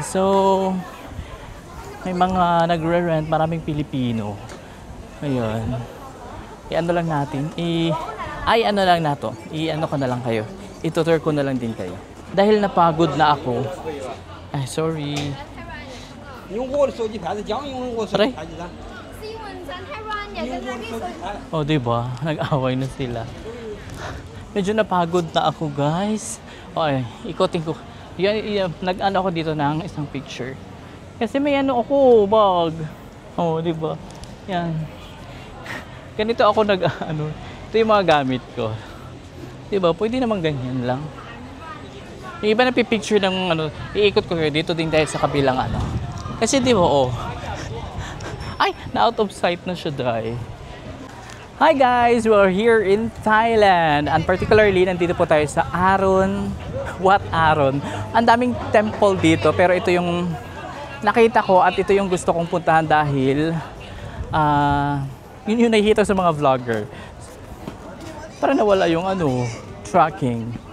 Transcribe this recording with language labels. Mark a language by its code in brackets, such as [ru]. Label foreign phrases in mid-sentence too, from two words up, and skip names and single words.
[tl] So, may mga nagre-rent, maraming Pilipino. Ayun. I-ano lang natin. Ano lang nato. I-ano ko na lang kayo. I-tutor ko na lang din kayo. Dahil napagod na ako. Ay, sorry. [zh] 用我的手机拍的，讲用我手机拍的噻。 [tl] Oh, di ba? Nag-away na sila. Medyo napagod na ako, guys. Okay, ikotin ko. Nag-ano ako dito ng isang picture. Kasi may ano ako, bag. Oh, di ba? Yan. Ganito ako nag-ano. Ito yung mga gamit ko. Di ba? Pwede naman ganyan lang. Yung iba na picture ng ano, iikot ko kayo dito din dahil sa kabilang ano. Kasi di ba, oh. Ay, na- [en] out of sight [tl] na siya, dahil. [en] Hi guys! We are here in Thailand. And particularly, [tl] nandito po tayo sa Aron. Wat Aron. Ang daming temple dito, pero ito yung nakita ko at ito yung gusto kong puntahan dahil yun yung nakikita sa mga vlogger. Para nawala yung ano, tracking.